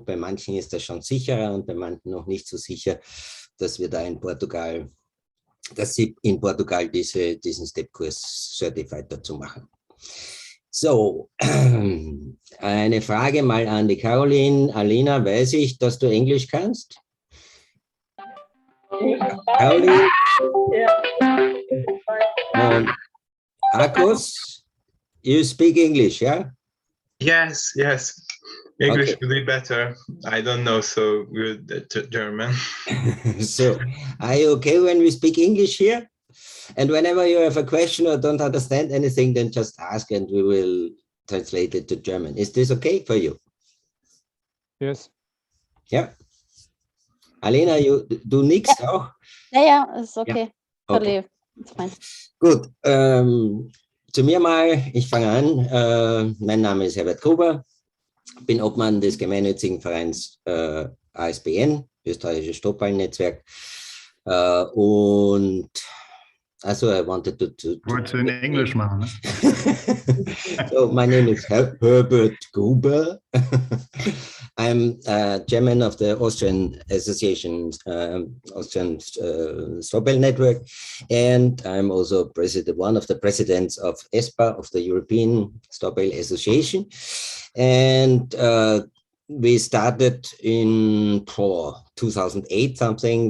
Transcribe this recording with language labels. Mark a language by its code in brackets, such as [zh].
[de] Bei manchen ist das schon sicherer und bei manchen noch nicht so sicher, dass wir da in Portugal, dass sie in Portugal diesen Step-Kurs Certified dazu machen. So, eine Frage mal an die Caroline. Alina, weiß ich, dass du Englisch kannst? Caroline? [en] Und Akos, you speak English, yeah? Yes, yes. English Okay. would be better. I don't know so good German. So, are you okay when we speak English here? And whenever you have a question or don't understand anything, then just ask and we will translate it to German. Is this okay for you? Yes. [de] Ja. Alena, du nickst auch? Ja, ist okay. Okay. [en] Totally. It's fine. [de] Gut, zu mir mal, ich fange an. Mein Name ist Herbert Gruber, bin Obmann des gemeinnützigen Vereins ASBN, Österreichisches Stoppballennetzwerk. Und also [en] I wanted to [de] Wolltest du in Englisch machen, ne? [en] So my name is Herbert Gruber. I'm chairman of the Austrian Association, Austrian Strawbell Network, and I'm also one of the presidents of ESPA, of the European Strawbell Association. And we started in 2008 something.